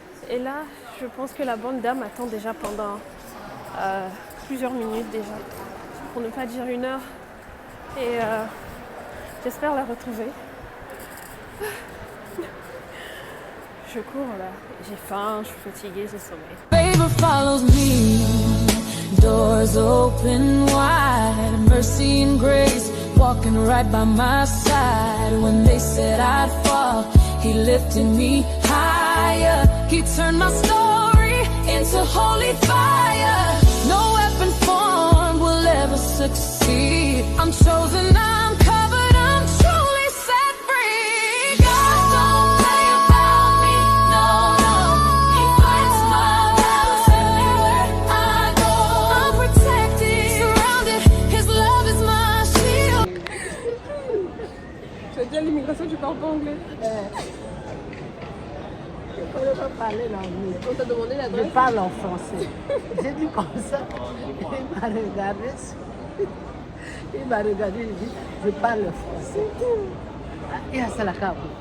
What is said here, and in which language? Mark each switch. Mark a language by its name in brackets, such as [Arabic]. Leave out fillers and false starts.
[French] Et là, je pense que la bonne dame attend déjà pendant plusieurs minutes déjà, pour ne pas dire 1 heure. Et j'espère la retrouver. Je cours là, j'ai faim, je suis fatiguée, j'ai sommeil. [English] Favor follows me, doors open wide, mercy and grace walking right by my side. When they said I'd fall, he lifted me higher. He turned my story into holy fire. No weapon formed will ever succeed. I'm chosen, I'm covered, I'm truly set free. God don't play about me, no, no. He fights my battles everywhere I go. I'm protected, surrounded, his love is my shield. [French] Tu as dit à l'immigration, tu parles pas anglais. Je ne peux pas parler l'anglais. On t'a demandé Je l'adresse. parle en français. J'ai dit comme ça. Il m'a regardé. Il m'a regardé. Il dit, je parle français. Et à Salakabo.